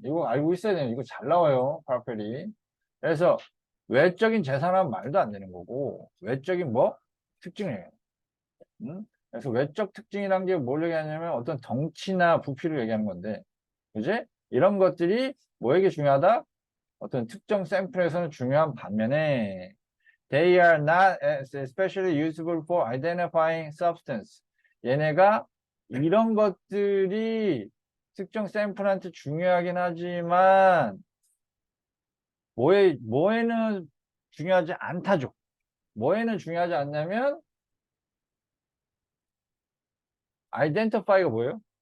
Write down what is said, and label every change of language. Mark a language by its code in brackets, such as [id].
[ko] 이거 알고 있어야 돼요. 이거 잘 나와요. property. 그래서 외적인 재산은 말도 안 되는 거고 외적인 뭐? 특징이에요. 응? 그래서 외적 특징이란 게 뭘 얘기하냐면 어떤 덩치나 부피를 얘기하는 건데, 그지? 이런 것들이 뭐에게 중요하다? 어떤 특정 샘플에서는 중요한 반면에 [en] they are not especially useful for identifying substance. [ko] 얘네가 이런 것들이 특정 샘플한테 중요하긴 하지만 뭐에는 중요하지 않다죠. 뭐에는 중요하지 않냐면 identify가 뭐예요?